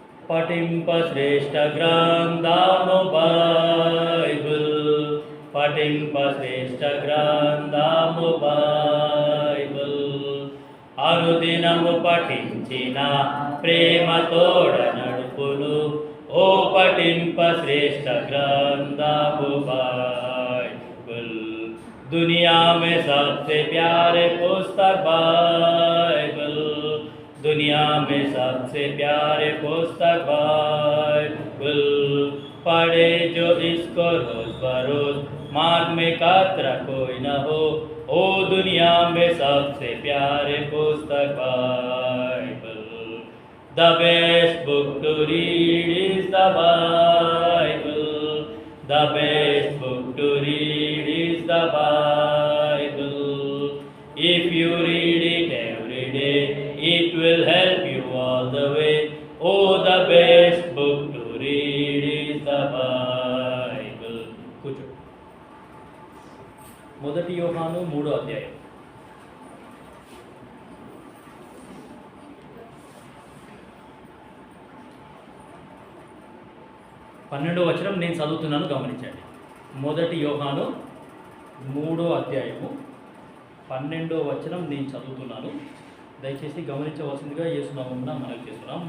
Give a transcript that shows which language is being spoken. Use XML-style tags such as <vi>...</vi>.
<te>పఠింప శ్రేష్ఠ గ్రంథము బైబిల్, పఠింప శ్రేష్ఠ గ్రంథము బైబిల్, అనుదినము పఠించిన ప్రేమతోడ నడుపును, ఓ పఠింప శ్రేష్ఠ గ్రంథము బైబిల్.</te> <hi>दुनिया में सबसे प्यारे पुस्तक बाइबल, दुनिया में सबसे प्यारे पुस्तक बाइबल, पढ़े जो इसको रोज बरोज, मार्ग में कतरा कोई न हो, ओ दुनिया में सबसे प्यारे पुस्तक Bible.</hi> <en>The best book to read is the Bible. The best book to read is the Bible. If you read it every day, it will help you all the way. Oh, the best book to read is the Bible. Kuchu.</en> <te>మొదటి యోహాను 3వ అధ్యాయం 12వ వచనం నేను చదువుతున్నాను, గమనించండి. మొదటి యోహాను 3వ అధ్యాయము 12వ వచనం నేను చదువుతున్నాను, దయచేసి గమనించవలసిందిగా యేసునామమున మనవి చేస్తున్నాం.</te>